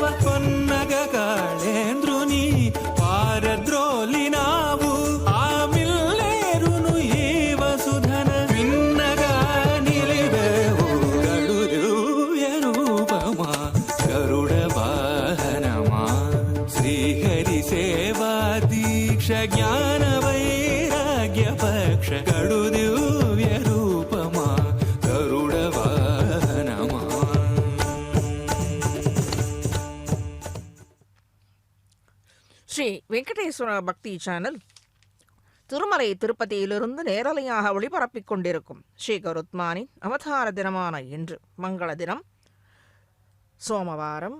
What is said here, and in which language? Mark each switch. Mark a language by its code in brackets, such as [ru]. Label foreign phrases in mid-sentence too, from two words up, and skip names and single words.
[te] కొన్నగ కాళేంద్రుని పారద్రోలినావు ఆ మిల్లేరును ఈ వసుధన విన్నగా నిలివేవు గడు దివ్య రూపమా గరుడ వాహనమా శ్రీహరి సేవా దీక్ష జ్ఞాన వైరాగ్య పక్ష గడు దివ్య రూపమా గరుడ వాహనమా [ta] ஸ்ரீ வெங்கடேஸ்வர பக்தி சேனல் திருமலை திருப்பதியிலிருந்து நேரலையாக ஒளிபரப்பிக் கொண்டிருக்கும் ஸ்ரீ கருத்மானின் அவதார தினமான இன்று மங்கள தினம் சோமவாரம்.